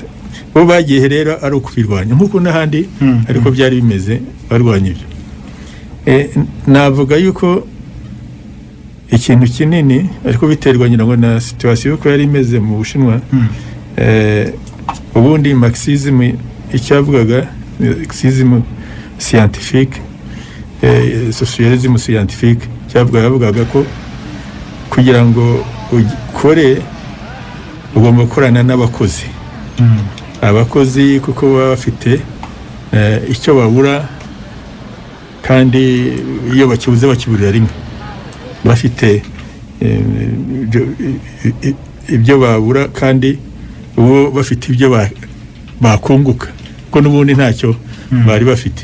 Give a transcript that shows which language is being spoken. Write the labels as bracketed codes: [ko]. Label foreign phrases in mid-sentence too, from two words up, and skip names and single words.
[rw] Bo bagiye rero ari ukubirwanya nk'uko n'ahandi ariko byari bimeze barwanya ibyo. Navuga yuko ikintu kinini ariko biterwa nyina ngo na situation uko yari imeze mu Bushinwa. Ubundi marxisme icyavugaga [fr] marxisme scientifique, socialisme scientifique [rw] cyavugaga ko kugira ngo ukore ugomba gukorana n'abakozi. Abakozi kuko baba bafite icyo babura kandi iyo bakibuze bakiburira rimwe, bafite ibyo babura kandi ubu bafite ibyo bakunguka ko n'ubundi ntacyo bari bafite.